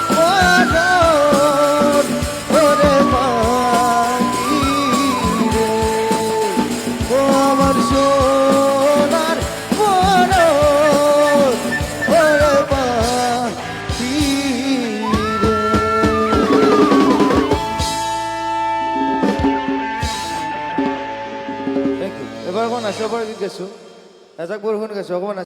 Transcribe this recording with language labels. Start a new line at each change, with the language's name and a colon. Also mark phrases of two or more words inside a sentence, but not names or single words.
Bangla: বরণ ওরে পাখি রে ও আমার সোনার বরণ ওরে পাখি রে
English: thank you
Assamese: এবাৰ অকণমান নাচিব পৰা গীত গাইছোঁ এজাক বৰষুণ গাইছোঁ অকণমান